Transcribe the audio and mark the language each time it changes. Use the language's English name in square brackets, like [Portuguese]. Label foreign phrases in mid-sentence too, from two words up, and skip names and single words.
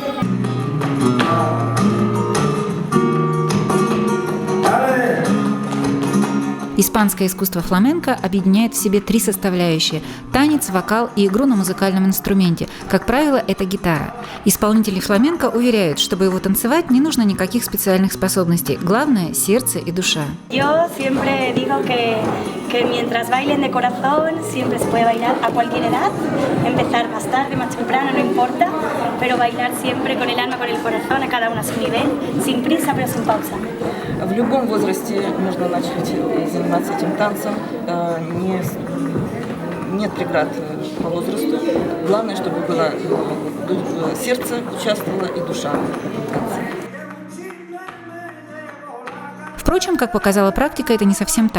[Russian] Испанское искусство фламенко объединяет в себе 3 составляющие – танец, вокал и игру на музыкальном инструменте. Как правило, это гитара. Исполнители фламенко уверяют, чтобы его танцевать, не нужно никаких специальных способностей. Главное – сердце и душа. [Spanish] Yo siempre digo que mientras bailen de corazón siempre se puede bailar a cualquier edad, empezar más tarde, más temprano, no importa, pero bailar siempre con el alma, con el corazón, a cada uno a su nivel, sin prisa pero sin pausa. [Russian] В любом возрасте можно начать заниматься этим танцем. Нет преград по возрасту. Главное, чтобы было сердце участвовало и душа в танце. Впрочем, как показала практика, это не совсем так.